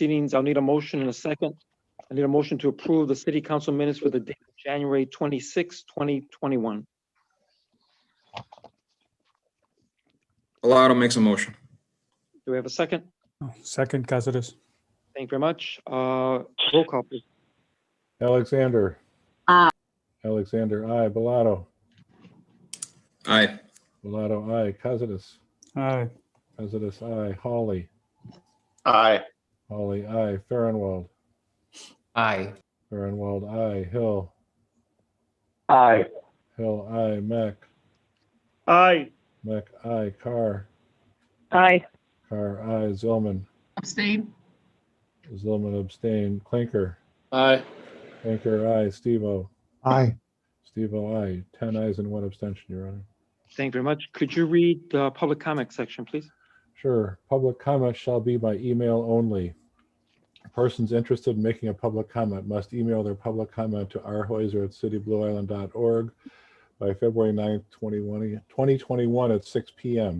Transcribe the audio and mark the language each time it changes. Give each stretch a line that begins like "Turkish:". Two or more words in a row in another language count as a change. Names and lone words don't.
English: I'll need a motion in a second. I need a motion to approve the city council minutes for the date of January 26, 2021. Bellato makes a motion. Do we have a second? Second, Cáceres. Thank you very much. Roll call, please. Alexander. Aye. Alexander, aye. Bellato. Aye. Bellato, aye. Cáceres. Aye. Cáceres, aye. Hawley. Aye. Hawley, aye. Farnwell. Aye. Farnwell, aye. Hill. Aye. Hill, aye. Mac. Aye. Mac, aye. Carr. Aye. Carr, aye. Zillman. Abstain. Zillman abstain. Clinker. Aye. Clinker, aye. Steve-O. Aye. Steve-O, aye. 10 ayes and 1 abstention, Your Honor. Thank you very much. Could you read the public comment section, please? Sure. Public comment shall be by email only. Persons interested in making a public comment must email their public comment to rhoiser@cityblueisland.org by February 9th, 2021 at 6 p.m.